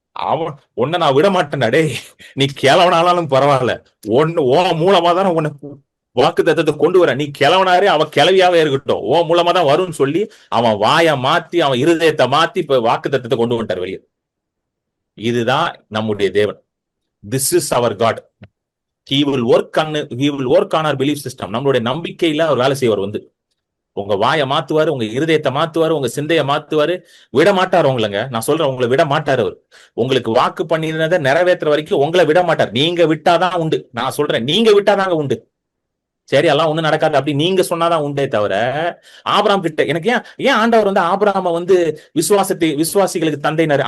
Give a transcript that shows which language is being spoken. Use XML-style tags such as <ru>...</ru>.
<ta>அவன் உன்னை நான் விட மாட்டேன்டா, டேய் நீ கிளவனாலும் பரவாயில்ல, ஓ மூலமா தானே உன்னை வாக்கு தத்தத்தை கொண்டு வர, நீ கிளவனாரே அவ கிளவியாவே இருக்கட்டும், ஓ மூலமா தான் வரும்னு சொல்லி அவன் வாயை மாத்தி அவன் இருதயத்தை மாத்தி இப்ப வாக்கு தத்தத்தை கொண்டு வந்துட்டார் வெளியே.</ta> <en>இதுதான் நம்முடைய தேவன். This is our God. He will work on our belief system.</en> <ta>நம்மளுடைய நம்பிக்கையில அவர் வேலை செய்வார். வந்து உங்க வாயை மாத்துவாரு, உங்க இருதயத்தை மாத்துவாரு, உங்க சிந்தையை மாத்துவாரு. விட மாட்டார் உங்களுங்க. நான் சொல்றேன், உங்களை விட மாட்டார் அவர். உங்களுக்கு வாக்கு பண்ணினதை நிறைவேற்றுற வரைக்கும் உங்களை விட மாட்டார். நீங்க விட்டாதான் உண்டு. நான் சொல்றேன், நீங்க விட்டாதாங்க உண்டு. சரி எல்லாம் ஒண்ணும் நடக்காது அப்படி நீங்க சொன்னாதான் உண்டே தவிர, ஆபிரகாம் கிட்ட எனக்கு ஏன் ஆண்டவர் வந்து ஆபிரகாம வந்து விசுவாசிகளுக்கு தந்தையினர்.</ta>